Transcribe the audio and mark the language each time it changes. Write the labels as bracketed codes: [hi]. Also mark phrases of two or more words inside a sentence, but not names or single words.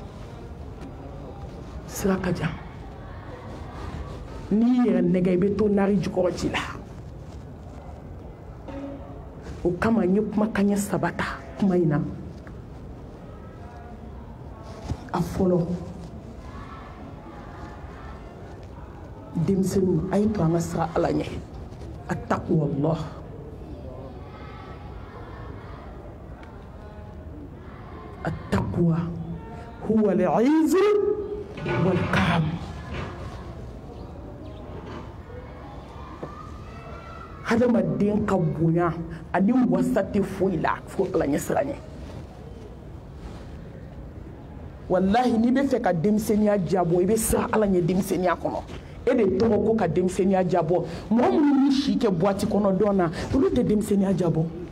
[bm] sira ka jan n'i yɛrɛ nɛgɛ i bɛ to nari jukɔrɔ ji la o kama n ye kumakan ɲɛ 3 ta kuma in na a fɔlɔ denmisɛnninw a ye to an ka sira ala ɲɛ [ar] تقوى الله التقوى هو العز والكرم [bm] hadamaden ka bonya ani wasa tɛ foyi la fo ala ɲɛ sira ɲɛ wallahi n'i bɛ fɛ ka denmisɛnniya jabɔ i bɛ siran ala ɲɛ denmisɛnniya kɔnɔ e de tɔgɔ ko ka denmisɛnniya jabɔ mɔgɔ minnu ni si kɛ boîte kɔnɔ dɔn na olu tɛ denmisɛnniya jabɔ